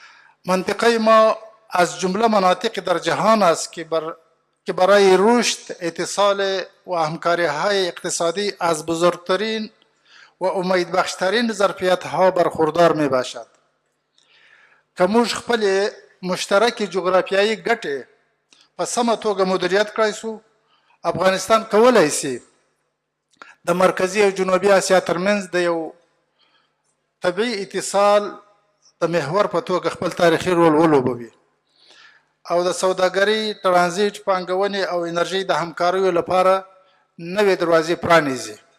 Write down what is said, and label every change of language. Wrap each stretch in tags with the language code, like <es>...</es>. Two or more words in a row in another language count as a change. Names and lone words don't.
<fa>منطقه ما از جمله مناطق در جهان است که برای رشد، اتصال و همکاری‌های اقتصادی از بزرگترین و امیدبخشترین ظرفیت‌ها برخوردار می‌باشد.</fa> <ps>که موږ خپلې مشترکې جغرافیایي ګټې په سمه توګه مدیریت کړی سو، افغانستان کولی سي د مرکزي او جنوبي اسیا ترمنځ د یو طبیعي اتصال د محور په توګه خپل تاریخي رول ولوبوي او د سوداګرۍ، ترانزیټ، پانګونې او انرژۍ د همکاریو لپاره نوې دروازې پرانیزي.</ps>